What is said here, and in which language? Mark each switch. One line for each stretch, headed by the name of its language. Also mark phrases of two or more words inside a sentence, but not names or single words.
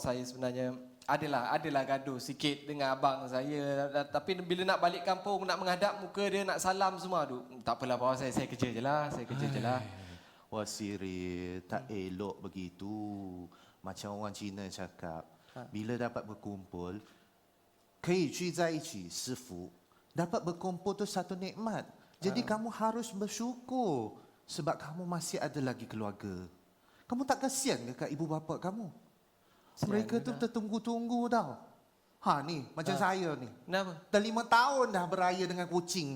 Malay: Saya sebenarnya adalah gaduh sikit dengan abang saya. Tapi bila nak balik kampung, nak menghadap muka dia, nak salam semua. Aduh, tak apalah, bos. Saya kerja je lah. Saya kerja je lah. Wasiri, tak elok begitu. Macam orang Cina cakap, bila dapat berkumpul,
Chinese: 可以聚在一起是福.
Malay: Dapat berkumpul tu satu nikmat. Jadi kamu harus bersyukur sebab kamu masih ada lagi keluarga. Kamu tak kasihan ke kat ibu bapa kamu? Mereka tu tertunggu-tunggu tau. Ni, macam saya ni. Kenapa? Dah 5 tahun dah beraya dengan kucing.